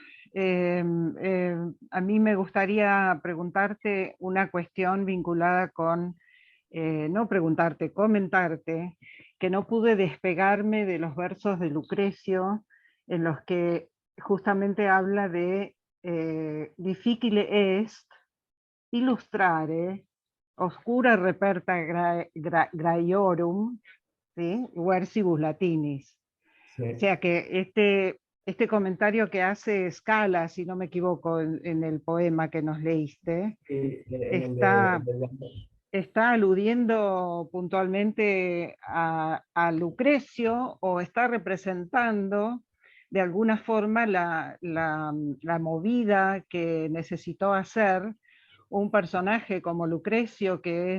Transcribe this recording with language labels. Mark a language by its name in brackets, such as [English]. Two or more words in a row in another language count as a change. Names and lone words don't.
[Spanish] A mí me gustaría preguntarte una cuestión vinculada con, no preguntarte, comentarte, que no pude despegarme de los versos de Lucrecio, en los que justamente habla de [Latin] difficile est illustrare oscura reperta graiorum, [Spanish] ¿sí? [Latin] Versibus latinis. [Spanish] Sí. O sea que este comentario que hace Scala, si no me equivoco, en el poema que nos leíste, está, está aludiendo puntualmente a Lucrecio, o está representando de alguna forma la movida que necesitó hacer un personaje como Lucrecio, que